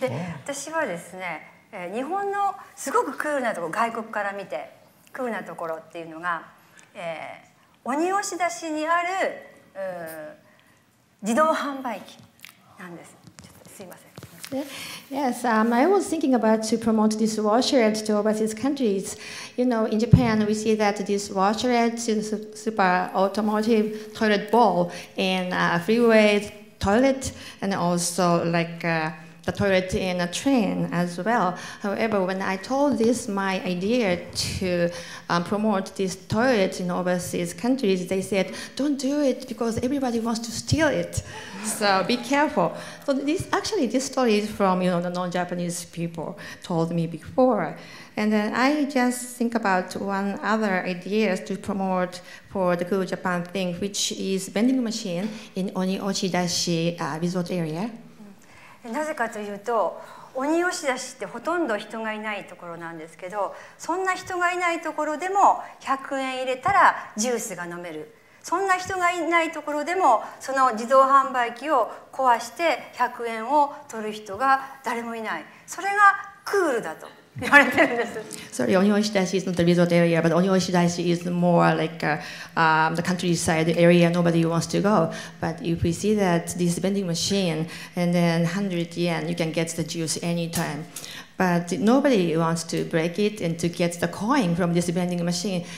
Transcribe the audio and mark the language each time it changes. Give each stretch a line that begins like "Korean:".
Japanese: で、私はですね、日本のすごくクールなところ、外国から見てクールなところっていうのが、鬼押し出しにある自動販売機なんです。ちょっとすいません。
English: Yes, I was thinking about to promote this washlet to overseas countries. You know, in Japan, we see that this washlet is a super automotive toilet bowl and freeway toilet, and also like the toilet in a train as well. However, when I told this my idea to promote this toilet in overseas countries, they said, "Don't do it because everybody wants to steal it. So be careful." So this story is from the non-Japanese people told me before, and then I just think about one other idea to promote for the Cool Japan thing, which is vending machine in Oni-Oshidashi resort area.
Japanese: なぜかというと、鬼押し出しってほとんど人がいないところなんですけど、そんな人がいないところでも100円入れたらジュースが飲める。そんな人がいないところでもその自動販売機を壊して100円を取る人が誰もいない。それがクールだと言われてるんです。
English: Sorry, Oni-Oshidashi is not the resort area, but Oni-Oshidashi is more like the countryside area nobody wants to go. But if we see that this vending machine and then 100 yen, you can get the juice anytime. But nobody wants to break it and to get the coin from this vending machine.